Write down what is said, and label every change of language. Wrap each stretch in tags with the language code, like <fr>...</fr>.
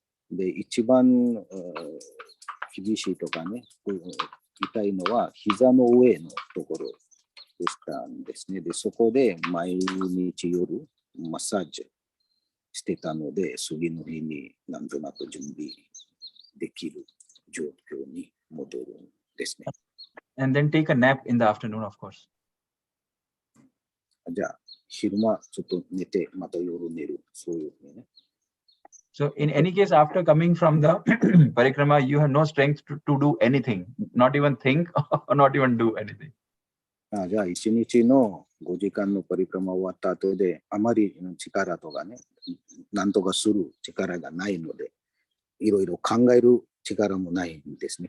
<ja>で、一番厳しいとかね、痛いのは膝の上のところでしたんですね。で、そこで毎日夜マッサージしてたので、次の日になんとなく準備できる状況に戻るんですね。</ja> <en>And then take a nap in the afternoon, of course.</en> <ja>じゃあ、昼間ちょっと寝て、また夜寝る。そういうふうにね。</ja> <en>So in any case, after coming from the parikrama, you have no strength to do anything, not even think or not even do anything.</en> <ja>じゃあ、1日の5時間のパリクラマ終わった後で、あまり力とかね、なんとかする力がないので、いろいろ考える力もないんですね。</ja>